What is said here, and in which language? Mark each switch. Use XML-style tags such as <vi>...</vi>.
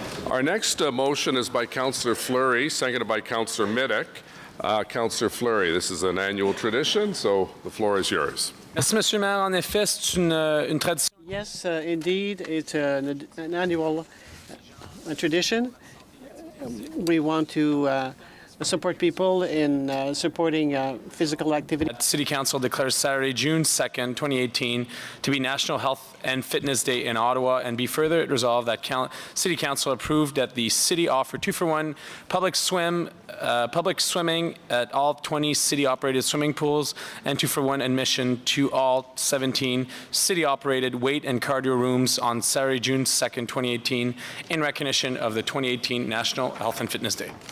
<en>Our next motion is by Councillor Fleury, seconded by Councillor Middick. Councillor Fleury, this is an annual tradition, so the floor is yours.</en> <fr>Merci, Monsieur le Maire. En effet, c'est une tradition.</fr> <en>Yes, indeed, it's an annual tradition. We want to support people in supporting physical activity. City Council declares Saturday, June 2nd, 2018 to be National Health and Fitness Day in Ottawa, and be further resolved that City Council approved that the city offer 2-for-1 public swimming at all 20 city-operated swimming pools and 2-for-1 admission to all 17 city-operated weight and cardio rooms on Saturday, June 2nd, 2018 in recognition of the 2018 National Health and Fitness Day.</en>